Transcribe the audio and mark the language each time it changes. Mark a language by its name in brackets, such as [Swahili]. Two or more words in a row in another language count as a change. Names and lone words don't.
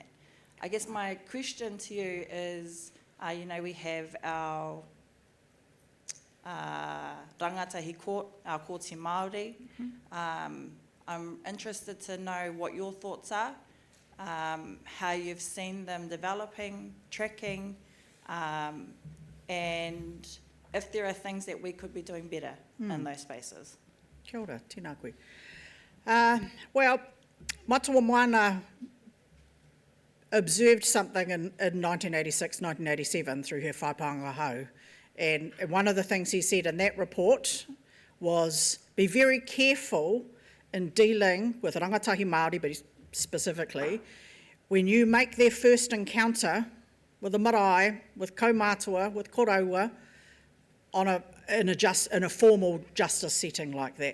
[English] I guess my question to you is, we have our rangatahi court, our [Māori] kōti Māori. [English] I'm interested to know what your thoughts are, how you've seen them developing, tracking, and if there are things that we could be doing better in those spaces. [Māori] Kia ora, tēnā koe. [English] Well, Matua Moana observed something in 1986, 1987 through her [Māori] whaipaanga hau. [English] And one of the things he said in that report was, be very careful in dealing with rangatahi Māori, but specifically, when you make their first encounter with the marae, with kaumātua, with koraua, in a formal justice setting like that.